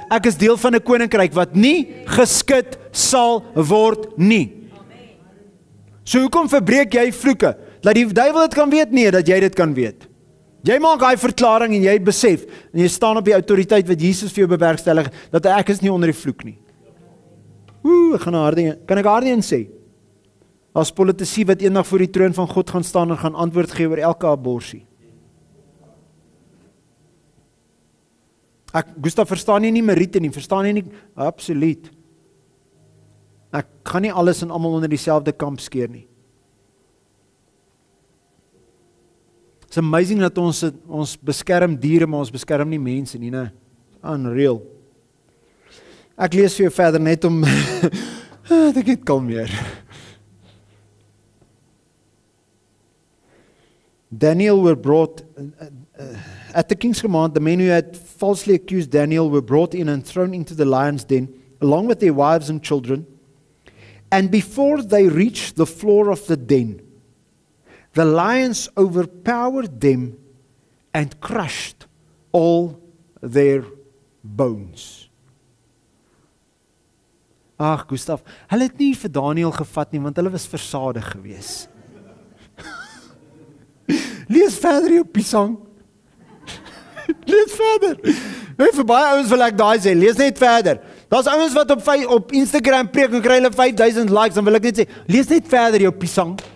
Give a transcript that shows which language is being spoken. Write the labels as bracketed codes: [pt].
[af] Ek is deel van 'n koninkryk wat nie geskit sal word nie. So hoekom verbreek jy vloeke? Dat die duiwel dit kan weet? Nee, dat jy dit kan weet. Jy maak daai verklaring en jy besef, en jy staan op die autoriteit wat Jesus vir jou bewerkstellig, dat ek is nie onder die vloek nie. Ek gaan kan ek hardie sê? As politici wat eendag voor die troon van God gaan staan en gaan antwoord gee oor elke aborsie. Gustav, verstaan jy nie Meriete nie, verstaan jy nie? Absoluut. Ek gaan nie alles en almal onder dieselfde kamp skeer nie. [en] It's amazing [af] dat ons beskerm diere, maar ons beskerm nie mense nie, né? [en] Unreal. [af] Ek lees vir jou verder net om ek het kalmeer. [en] Daniel were brought at the king's command, the men who had falsely accused Daniel were brought in and thrown into the lion's den, along with their wives and children. And before they reached the floor of the den, the lions overpowered them and crushed all their bones. [af] Ag, Gustav, hulle het nie vir Daniel gevat nie, want hulle was versadig gewees. Lees verder jou Pisang. Lees verder. Weet vir baie ouens wil ek daai sê, lees net verder. Daar's ouens wat op Instagram preek en kry hulle 5000 likes, dan wil ek net sê, lees net verder jou Pisang.